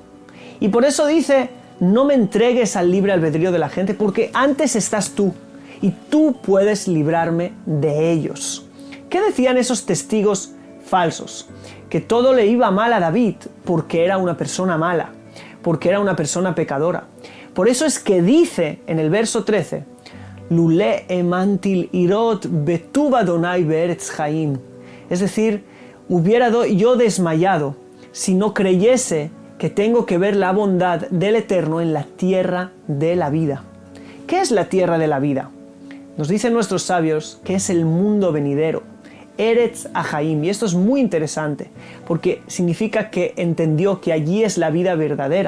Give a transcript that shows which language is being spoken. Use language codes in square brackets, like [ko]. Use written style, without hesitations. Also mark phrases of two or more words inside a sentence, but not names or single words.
[es] Y por eso dice, no me entregues al libre albedrío de la gente, porque antes estás tú. y tú puedes librarme de ellos. ¿Qué decían esos testigos falsos? Que todo le iba mal a David porque era una persona mala, porque era una persona pecadora. Por eso es que dice en el verso 13, [he] לולא האמנתי לראות בטוב אדני בארץ חיים. [es] Es decir, hubiera yo desmayado si no creyese que tengo que ver la bondad del Eterno en la tierra de la vida. ¿Qué es la tierra de la vida? Nos dicen nuestros sabios que es el mundo venidero, [he] ארץ החיים, [es] y esto es muy interesante, porque significa que entendió que allí es la vida verdadera.